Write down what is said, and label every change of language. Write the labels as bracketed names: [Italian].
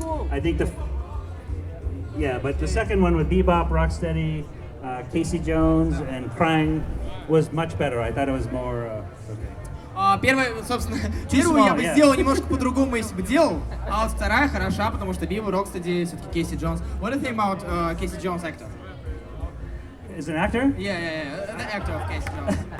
[English] I think but the second one with Bebop, Rocksteady, Casey Jones, and Krang was much better. I thought it was more okay. [Russian] Первую, собственно, первую я бы [English] yeah. [Russian] сделал немножко по-другому, если бы делал, а вот вторая хороша, потому что Бибоп, Рокстеди, все-таки Кейси Джонс. [English] What do you think about Casey Jones actor? Is an actor? Yeah, the actor of Casey Jones.